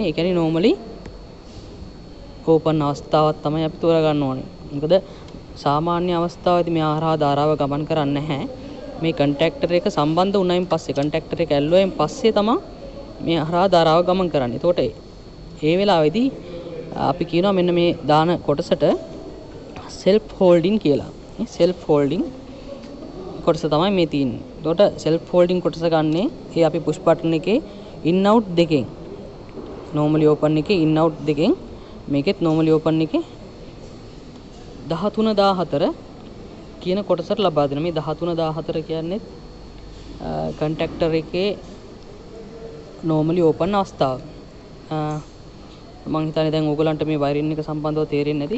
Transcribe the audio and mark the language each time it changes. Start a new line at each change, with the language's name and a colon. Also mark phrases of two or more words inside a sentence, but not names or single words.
Sinhala: ඒ කියන්නේ
English: normally open
Sinhala: අවස්ථාවක් තමයි අපි තෝරාගන්න ඕනේ. මොකද සාමාන්‍ය අවස්ථාවේදී මෙයා හරහා ධාරාව ගමන් කරන්නේ නැහැ. මේ contactor එක සම්බන්ධ වුණායින් පස්සේ contactor එක ඇල්ලුවයින් පස්සේ තමයි මේ හරහා ධාරාව ගමන් කරන්නේ. එතකොට ඒ වෙලාවේදී අපි කියනවා මෙන්න මේ දාන කොටසට
English: self holding
Sinhala: කියලා.
English: self holding
Sinhala: කොටස තමයි මේ තියෙන්නේ. එතකොට
English: self holding
Sinhala: කොටස ගන්නේ ඒ අපි
English: push button
Sinhala: එකේ
English: in out
Sinhala: දෙකෙන්
English: normally open
Sinhala: එකේ
English: in out
Sinhala: දෙකෙන් මේකෙත්
English: normally open
Sinhala: එකේ 13 14 කියන කොටසට ලබා දෙන මේ 13 14 කියන්නේ contactor එකේ
English: normally open
Sinhala: අවස්ථාව. මම හිතන්නේ දැන් ඕගලන්ට මේ වයරින් එක සම්බන්ධව තේරෙන්නේ නැති.